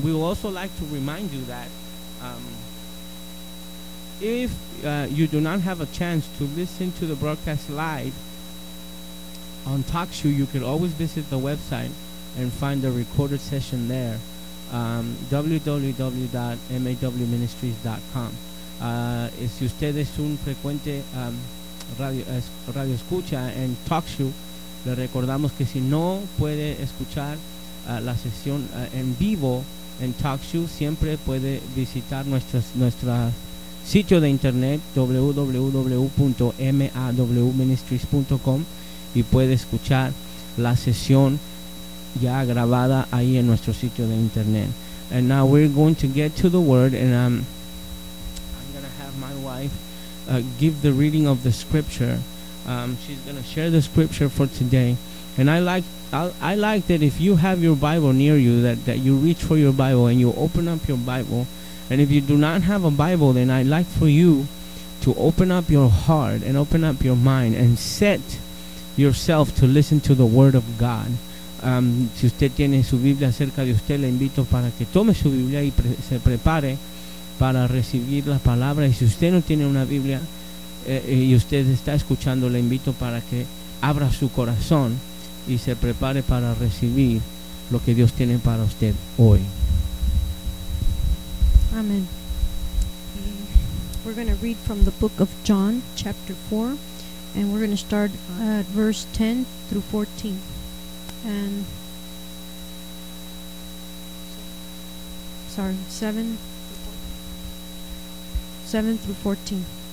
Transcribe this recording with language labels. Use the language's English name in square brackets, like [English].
[English] And we will also like to remind you that if you do not have a chance to listen to the broadcast live on TalkShoe, you can always visit the website and find the recorded session there. www.mawministries.com. [Spanish] Si usted es un frecuente radio escucha en TalkShoe, le recordamos que si no puede escuchar la sesión en vivo en TalkShoe, siempre puede visitar nuestras sitio de internet www.mawministries.com y puede escuchar la sesión ya grabada ahí en nuestro sitio de internet. [English] And now we're going to get to the word, and I'm going to have my wife give the reading of the scripture. She's going to share the scripture for today. And I like that if you have your Bible near you, that you reach for your Bible and you open up your Bible. And if you do not have a Bible, then I'd like for you to open up your heart and open up your mind and set yourself to listen to the Word of God. [Spanish] Si usted tiene su Biblia cerca de usted, le invito para que tome su Biblia y se prepare para recibir la palabra. Y si usted no tiene una Biblia y usted está escuchando, le invito para que abra su corazón y se prepare para recibir lo que Dios tiene para usted hoy. Amen. [English] We're going to read from the book of John, chapter 4, and we're going to start at verse 10 through 14. And 7 through 14.